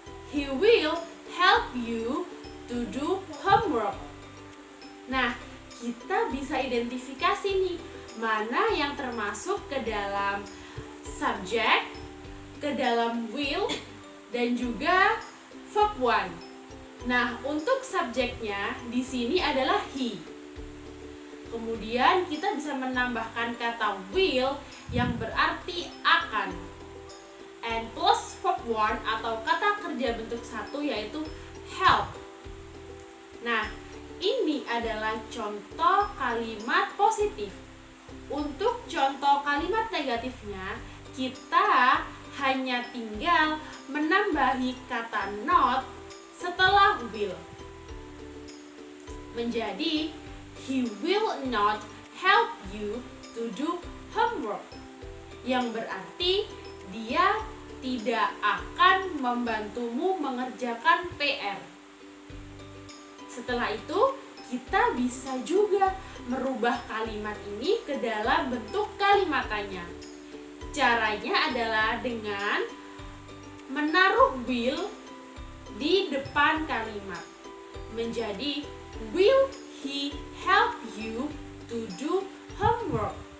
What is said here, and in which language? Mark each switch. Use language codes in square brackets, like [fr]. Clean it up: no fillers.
[en] He will help you to do homework. [id] Nah, kita bisa identifikasi nih, mana yang termasuk ke dalam subject, ke dalam will, dan juga verb 1. Nah, untuk subjeknya di sini adalah he. Kemudian kita bisa menambahkan kata will yang berarti akan. [en] And plus verb 1 [id] atau kata kerja bentuk 1 yaitu help. Nah, ini adalah contoh kalimat positif. Untuk contoh kalimat negatifnya, kita hanya tinggal menambahi kata not setelah will. Menjadi, [en] he will not help you to do homework. [id] Yang berarti, dia tidak akan membantumu mengerjakan PR. Setelah itu, kita bisa juga merubah kalimat ini ke dalam bentuk kalimatannya. Caranya adalah dengan menaruh will di depan kalimat. Menjadi, [en] will he help you to do homework?